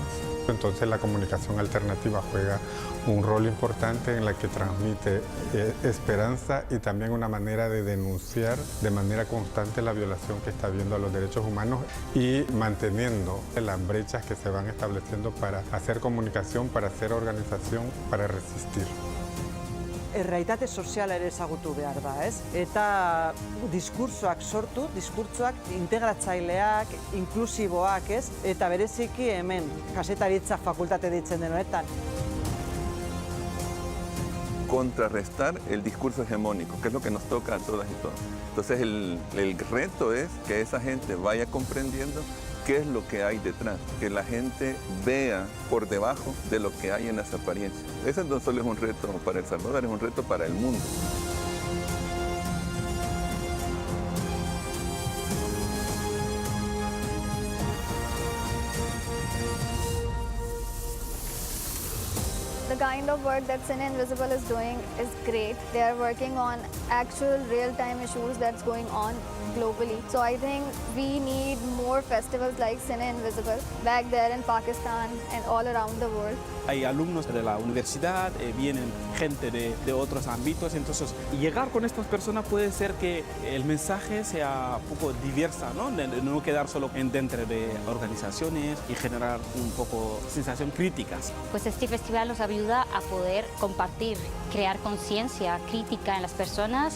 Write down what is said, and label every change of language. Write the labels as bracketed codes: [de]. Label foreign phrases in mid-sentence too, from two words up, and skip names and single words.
[es] Entonces la comunicación alternativa juega un rol importante en la que transmite esperanza y también una manera de denunciar de manera constante la violación que está habiendo a los derechos humanos y manteniendo las brechas que se van estableciendo para hacer comunicación, para hacer organización, para resistir. [eu] Errealitate soziala ere ezagutu behar da, ez? Eta diskurtsoak sortu, diskurtsoak integratzaileak, inklusiboak, ez? Eta bereziki hemen, kazetaritza fakultate ditzen den honetan. [es] Contrarrestar el discurso hegemónico, que es lo que nos toca a todas y todos. Entonces el reto es que esa gente vaya comprendiendo qué es lo que hay detrás, que la gente vea por debajo de lo que hay en las apariencias. Ese no solo es un reto para El Salvador, es un reto para el mundo. [en] The kind of work that Cine Invisible is doing is great. They are working on actual real-time issues that's going on globally. So I think we need more festivals like Cine Invisible back there in Pakistan and all around the world. [es] Hay alumnos de la universidad, vienen gente de otros ámbitos, entonces llegar con estas personas puede ser que el mensaje sea un poco diversa, ¿no? De no quedar solo dentro de organizaciones y generar un poco sensación críticas. Pues este festival nos ayuda a poder compartir, crear conciencia crítica en las personas.